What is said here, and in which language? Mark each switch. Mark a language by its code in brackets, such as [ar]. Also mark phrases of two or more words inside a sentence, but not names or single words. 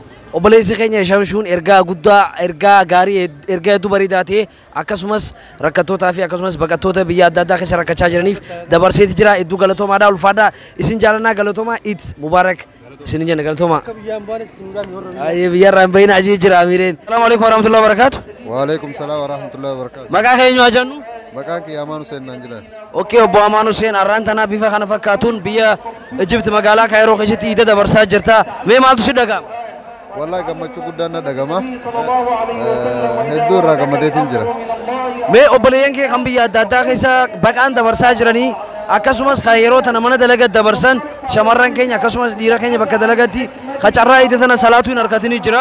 [om] Obboleessi keenya Shamshuun ergaa guddaa ergaa gaarii ergaa hedduu bareedaa ta'e akkasumas rakkattootaa fi akkasumas baqattoota biyya adda addaa keessa rakkachaa jiraniif dabarseeti jira hedduu galatoomaadha ulfaadha isin jaalannaa galatoomaa [ar] عيد مبارك [om] isin jenna galatoomaa. Biyyarraa hin bahin ajii jira Amireen. [ar] سلام عليكم ورحمة الله وبركاته. و عليكم السلام ورحمة الله وبركاته. [om] Maqaa keenya waa jennu? Maqaan kiyya Amaan Hussein naan jedhan. Okey obbo Amaan Hussein har'aan tana bifa kana fakkaatuun biyya Egypt magaalaa Kaayiroo keessatti Eid dabarsaa jirta. Mee maaltu si dhaga'ama? Wallahi gammachuu guddaan na dhagama. Hedduu irraa gammadeetiin jira. Mee obboleeyyan kee kan biyya adda addaa keessa baqaan dabarsaa jiranii akkasumas kan yeroo tana mana dalagaa dabarsan shamarran keenya akkasumas dhiira keenya bakka dalagaatti qacarraa Eid tana salaatu hin harkatanii jira.